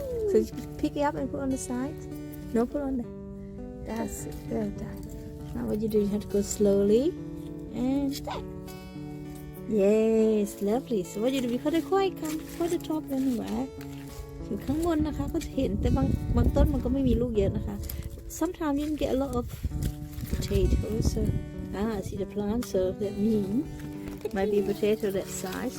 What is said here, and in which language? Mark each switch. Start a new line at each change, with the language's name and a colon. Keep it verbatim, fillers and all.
English: So you pick it up and put on the side. No, put on there. That's it. Well done. Now what you do, you have to go slowly and step. Yes, lovely. So what you do, you cut it quite come quite the top anywhere.
Thai: อยู่ข้างบนนะคะก็จะเห็นแต่บางบางต้นมันก็ไม่มีลูกเยอะนะคะ
English: Sometimes you can get a lot of potatoes. So ah, I see the plant. So that means might be potato that size.